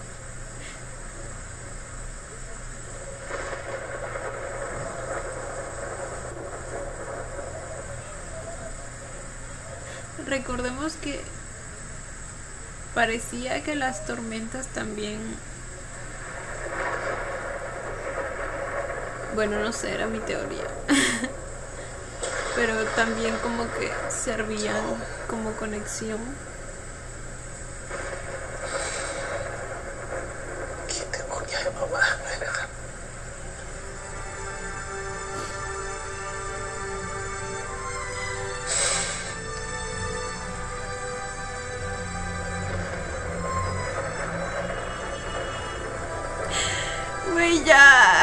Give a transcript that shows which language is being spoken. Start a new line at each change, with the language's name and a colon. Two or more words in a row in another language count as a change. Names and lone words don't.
Spanish: Recordemos que parecía que las tormentas también... Bueno, no sé, era mi teoría. Pero también como que servían como conexión.
Thai: คิดถึงคุณยายมากๆเลยนะครับ
Spanish: Güey, ya.